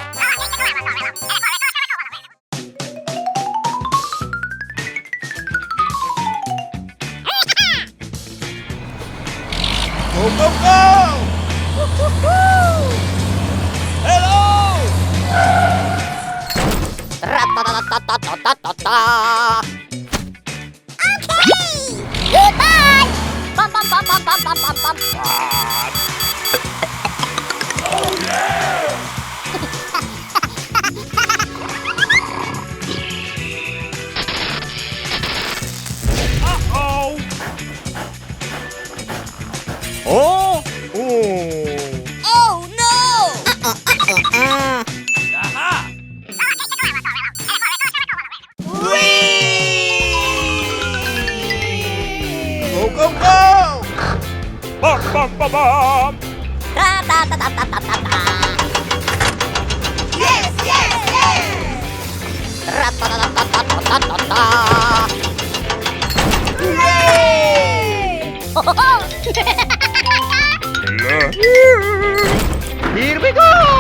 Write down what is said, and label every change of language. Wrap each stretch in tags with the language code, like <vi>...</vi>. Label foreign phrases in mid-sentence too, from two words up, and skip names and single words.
<en>Go, go, go! Hello! Okay! Goodbye! Bum. Oh, yeah! Uh-oh! Oh! Oh no! Aha! Whee! Go, go, go! Bum, bum, bum, bum! Yes! Here we go!</en>